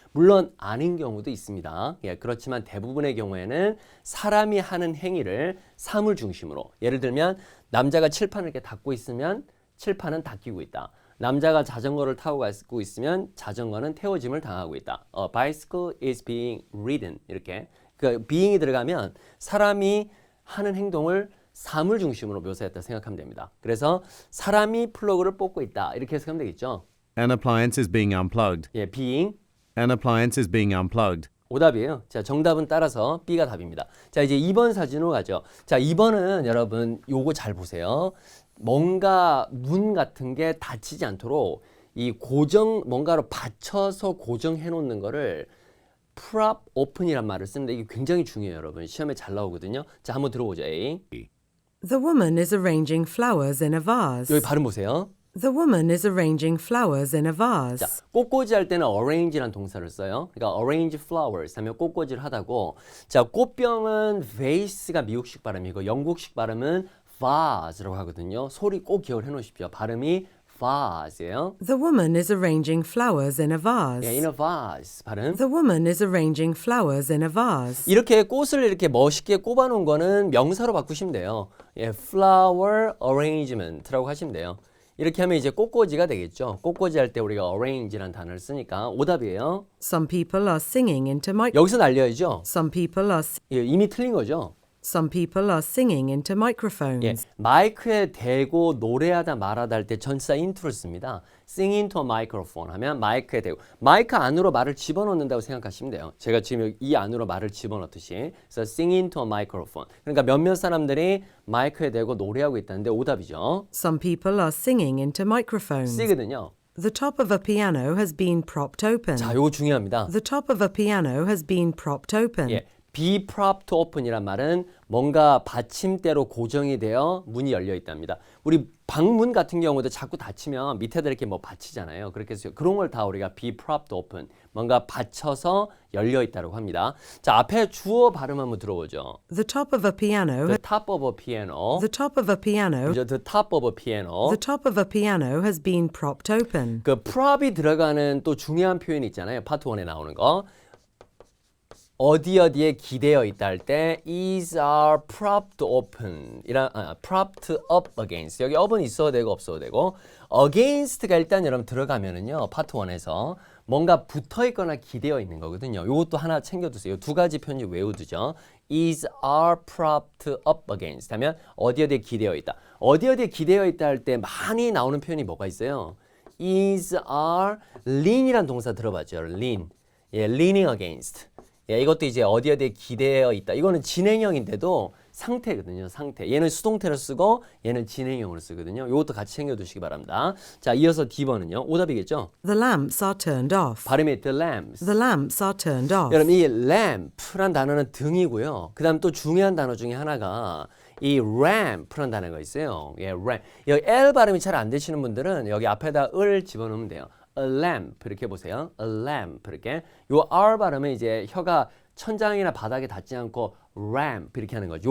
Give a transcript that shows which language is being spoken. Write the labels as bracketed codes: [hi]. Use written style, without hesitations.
[ko] 물론 아닌 경우도 있습니다. 예, 그렇지만 대부분의 경우에는 사람이 하는 행위를 사물 중심으로. 예를 들면 남자가 칠판을 이렇게 닫고 있으면 칠판은 닫히고 있다. 남자가 자전거를 타고 가고 있으면 자전거는 태워짐을 당하고 있다. [en] A bicycle is being ridden. [ko] 이렇게. 그 being이 들어가면 사람이 하는 행동을 사물 중심으로 묘사했다 생각하면 됩니다. 그래서 사람이 플러그를 뽑고 있다. 이렇게 해석하면 되겠죠. [en] An appliance is being unplugged. [ko] 예, being. [en] An appliance is being unplugged. [ko] 오답이에요. 자, 정답은 따라서 B가 답입니다. 자, 이제 2번 사진으로 가죠. 자, 2번은 여러분 요거 잘 보세요. 뭔가 문 같은 게 닫히지 않도록 이 뭔가로 받쳐서 고정해 놓는 거를 prop open이란 말을 쓰는데 이게 굉장히 중요해요, 여러분. 시험에 잘 나오거든요. 자, 한번 들어보죠. A. [en] The woman is arranging flowers in a vase. [ko] 여기 발음 보세요. [en] The woman is arranging flowers in a vase. [ko] 자, 꽃꽂이 할 때는 arrange라는 동사를 써요. 그러니까 arrange flowers 하면 꽃꽂이를 하다고. 자, 꽃병은 vase가 미국식 발음이고 영국식 발음은 vase라고 하거든요. 소리 꼭 기억을 해놓으십시오. 발음이 vase예요. [en] The woman is arranging flowers in a vase. [ko] 예, in a vase 발음. [en] The woman is arranging flowers in a vase. [ko] 이렇게 꽃을 이렇게 멋있게 꼽아놓은 거는 명사로 바꾸시면 돼요. 예, flower arrangement라고 하시면 돼요. 이렇게 하면 이제 꽃꽂이가 되겠죠. 꽃꽂이 할 때 우리가 arrange라는 단어를 쓰니까 오답이에요. [en] Some people are singing into mic. [ko] 여기서 날려야죠. [en] Some people are [ko] 예, 이미 틀린 거죠. [en] Some people are singing into microphones. [ko] 예, 마이크에 대고 노래하다 말하다 할 때 전치사 into를 씁니다. [en] sing into a microphone [ko] 하면 마이크에 대고 마이크 안으로 말을 집어넣는다고 생각하시면 돼요. 제가 지금 이 안으로 말을 집어넣듯이 그래서 [en] sing into a microphone. [ko] 그러니까 몇몇 사람들이 마이크에 대고 노래하고 있다는데 오답이죠. [en] Some people are singing into microphones. [ko] C거든요. [en] The top of a piano has been propped open. [ko] 자, 요거 중요합니다. [en] The top of a piano has been propped open. [ko] 예, be propped open이란 말은 뭔가 받침대로 고정이 되어 문이 열려 있답니다. 우리 방문 같은 경우도 자꾸 닫히면 밑에다 이렇게 뭐 받치잖아요. 그렇게 해서 그런 걸 다 우리가 be propped open, 뭔가 받쳐서 열려 있다고 합니다. 자, 앞에 주어 발음 한번 들어보죠. [en] The top of a piano. The top of a piano. The top of a piano. [ko] 그죠? [en] The top of a piano. The top of a piano has been propped open. [ko] 그 prop이 들어가는 또 중요한 표현이 있잖아요. 파트 1에 나오는 거. 어디에 기대어 있다 할 때 is are propped open propped up against 여기 up은 있어도 되고 없어도 되고 against가 일단 여러분 들어가면은요 파트 1에서 뭔가 붙어 있거나 기대어 있는 거거든요. 이것도 하나 챙겨두세요. 두 가지 표현이 외우두죠. is are propped up against 하면 어디에 기대어 있다. 어디에 기대어 있다 할 때 많이 나오는 표현이 뭐가 있어요? is are lean이란 동사 들어봤죠? lean. 예, leaning against. 예, 이것도 이제 어디에 기대어 있다. 이거는 진행형인데도 상태거든요. 상태. 얘는 수동태로 쓰고 얘는 진행형으로 쓰거든요. 이것도 같이 챙겨두시기 바랍니다. 자, 이어서 D번은요. 오답이겠죠? [en] The lamps are turned off. [ko] 발음이 [en] the lamps. The lamps are turned off. [ko] 여러분 이 lamp란 단어는 등이고요. 그 다음 또 중요한 단어 중에 하나가 이 ramp란 단어가 있어요. 예, ramp. 여기 L 발음이 잘 안 되시는 분들은 여기 앞에다 을 집어넣으면 돼요. A lamp 이렇게 보세요. A lamp 이렇게. 요 R 발음은 이제 혀가 천장이나 바닥에 닿지 않고 ramp 이렇게 하는 거죠.